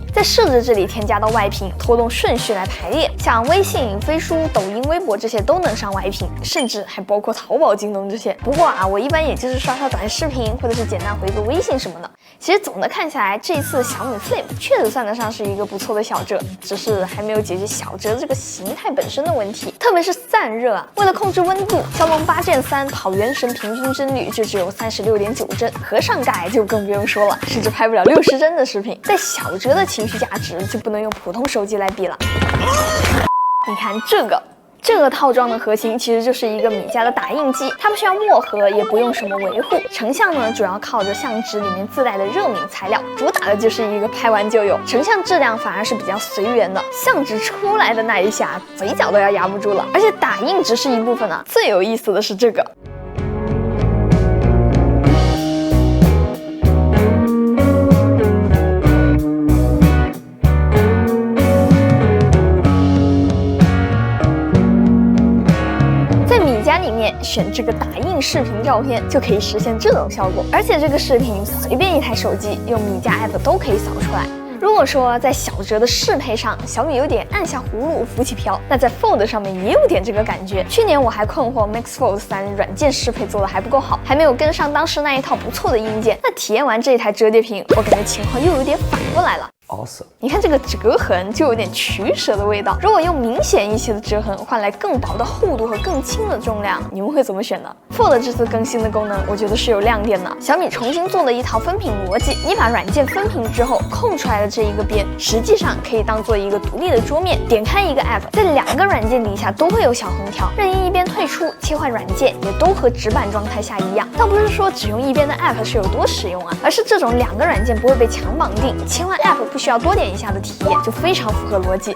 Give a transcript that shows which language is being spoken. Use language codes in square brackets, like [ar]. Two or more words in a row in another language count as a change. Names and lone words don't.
[zh] 在設置這裡添加到外屏，拖動順序來排列，像微信、飛書、抖音、微博這些都能上外屏，甚至還包括淘寶、京東這些。不過啊，我一般也就是刷刷短視頻，或者是簡單回個微信什麼的。其實总的看下来，這一次小米 Flip 確實算得上是一個不錯的小折，只是還沒有解決小折這個形態本身的問題，特別是散熱啊。為了控制溫度，驍龍8 Gen 3 跑原神平均幀率就只有36.9幀，合上蓋就更不用說了，甚至拍不了60幀的視頻。在小折的情緒價值就不能用普通手機來比了。你看這個套裝的核心其實就是一個米家的打印機，它不需要墨盒，也不用什麼維護。成像呢，主要靠着相紙裡面自帶的热敏材料，主打的就是一个拍完就有。成像質量反而是比較隨緣的，相紙出來的那一下，嘴角都要壓不住了。而且打印只是一部分啊，最有意思的是這個。選這個打印視頻照片就可以實現這種效果，而且這個視頻隨便一台手機用米家 App 都可以掃出來。如果說在小折的適配上，小米有點按下葫蘆浮起瓢，那在 Fold 上面也有點這個感覺。去年我還困惑 Max Fold 3軟件適配做的還不夠好，還沒有跟上當時那一套不錯的硬件。那體驗完這一台折疊屏，我感覺情況又有點反過來了。 Awesome。你看这个折痕就有点取捨的味道。如果用明顯一些的折痕換來更薄的厚度和更輕的重量，你們會怎麼選呢 ？Fold 這次更新的功能，我覺得是有亮點的。小米重新做了一套分屏邏輯，你把軟件分屏之後，空出來的這一個邊，實際上可以當做一個獨立的桌面。點開一個 App，在2個軟件底下都會有小橫條，任意一邊退出，切換軟件也都和直板狀態下一樣。倒不是說只用一邊的 App 是有多實用啊，而是這種2個軟件不會被強綁定，切換 App 不需要多點一下的體驗，就非常符合邏輯。